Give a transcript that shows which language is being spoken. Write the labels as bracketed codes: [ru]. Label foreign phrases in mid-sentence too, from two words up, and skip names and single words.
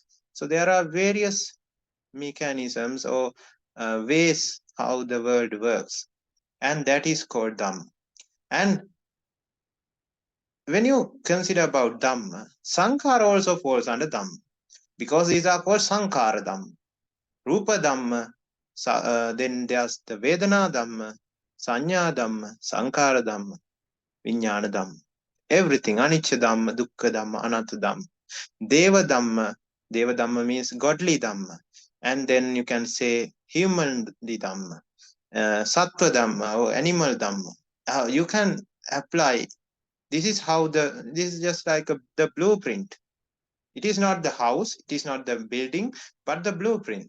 [en] So there are various mechanisms or ways how the world works, and that is called Dhamma. And when you consider about Dhamma, Sankhara also falls under Dhamma, because these are called [pi] Sankhara Dhamma. Rupa Dhamma, [en] then there's the [pi] Vedana Dhamma, Sanya Dhamma, Sankara Dhamma, Vijnana Dhamma. Everything, Anicca Dhamma, Dukkha Dhamma, Anatta Dhamma. Deva Dhamma, Deva Dhamma [en] means godly Dhamma. And then you can say human Dhamma, [pi] Sattva Dhamma [en] or animal Dhamma. You can apply, this is just like the blueprint. It is not the house, it is not the building, but the blueprint.